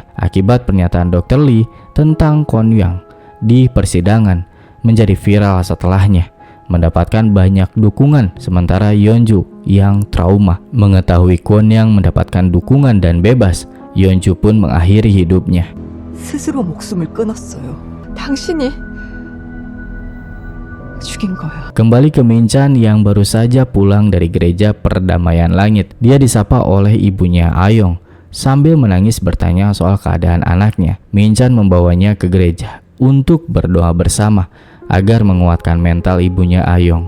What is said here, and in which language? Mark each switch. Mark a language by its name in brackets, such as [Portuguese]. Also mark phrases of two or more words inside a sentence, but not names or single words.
[Indonesian] Akibat pernyataan Dr. Lee tentang Kwon Yang di persidangan menjadi viral setelahnya, mendapatkan banyak dukungan. Sementara Yeonju yang trauma mengetahui Kwon Yang mendapatkan dukungan dan bebas, Yeonju pun mengakhiri hidupnya. [Korean] 스스로 목숨을 끊었어요. 당신이 죽인 거야. [Indonesian] Kembali ke Min-chan yang baru saja pulang dari gereja perdamaian langit. Dia disapa oleh ibunya Ayong sambil menangis bertanya soal keadaan anaknya. Min-chan membawanya ke gereja untuk berdoa bersama agar menguatkan mental ibunya Ayong.